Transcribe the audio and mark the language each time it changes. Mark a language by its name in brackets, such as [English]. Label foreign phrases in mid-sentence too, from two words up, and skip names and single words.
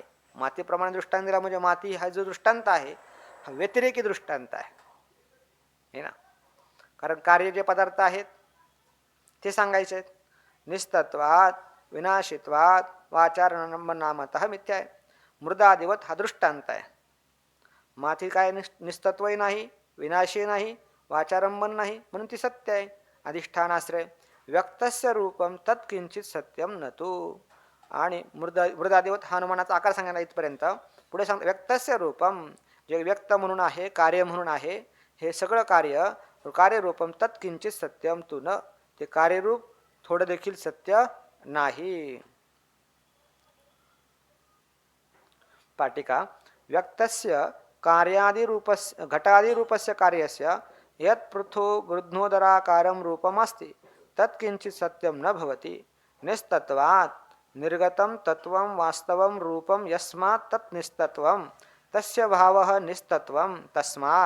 [Marathi] मातीप्रमाणे दृष्टांत दिला म्हणजे माती हा जो दृष्टांत आहे हा व्यतिरेकी दृष्टांत आहे हे ना, कारण कार्य जे पदार्थ आहेत ते सांगायचे आहेत. [Sanskrit] निस्तत्वात विनाशित्वात वाचारंभन नामतः मिथ्या आहे. [Marathi] मृदादिवत हा दृष्टांत आहे. माती काय निस्तत्वही नाही, विनाशी नाही, वाचारंभन नाही, म्हणून ती सत्य आहे. [Sanskrit] अधिष्ठानाश्रय व्यक्तस्य रूपम तत्किंचित सत्यम नतु. [Marathi] आणि मृदादिवत हा हनुमानाचा आकार सांगायला इथपर्यंत. पुढे सांगतो [Sanskrit] व्यक्तस्य रूपम, [Marathi] जे व्यक्त म्हणून आहे, कार्य म्हणून आहे, हे सगळं [Sanskrit] कार्यरूपम तत्किंचित सत्यम तु न, [Marathi] ते कार्यरूप थोडं देखील सत्य नाही. [Sanskrit] पाटिका व्यक्तस्य कार्यादिरूपस्य घटादिरूपस्य कार्यस्य यत् पृथो गृध्नोदराकारं रूपमस्ति तत्किंचित सत्यम न भवति. निस्तत्वात् निर्गतं तत्वं वास्तवं रूपं यस्मात् तत् निस्तत्वं तस्य भावः निस्तत्वं तस्मात्.